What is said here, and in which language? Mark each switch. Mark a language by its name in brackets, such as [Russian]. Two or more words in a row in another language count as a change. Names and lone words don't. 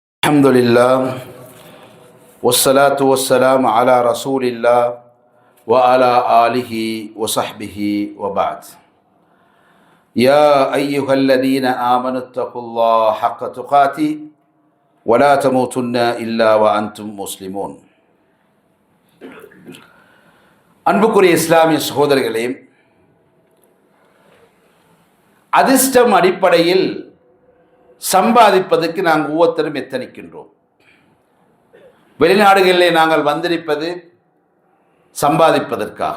[Arabic] الحمد لله والصلاة والسلام على رسول الله وعلى آله وصحبه وبعد. يا أيها الذين آمنوا اتقوا الله حق تقاته ولا تموتن إلا وأنتم مسلمون. [Tamil] அன்புக்குரிய இஸ்லாமிய சகோதரர்களே, அதிர்ஷ்டம் அடிப்படையில் சம்பாதிப்பதற்கு நாங்கள் ஒவ்வொருத்தரும் எத்தனிக்கின்றோம். வெளிநாடுகளிலே நாங்கள் வந்திருப்பது சம்பாதிப்பதற்காக.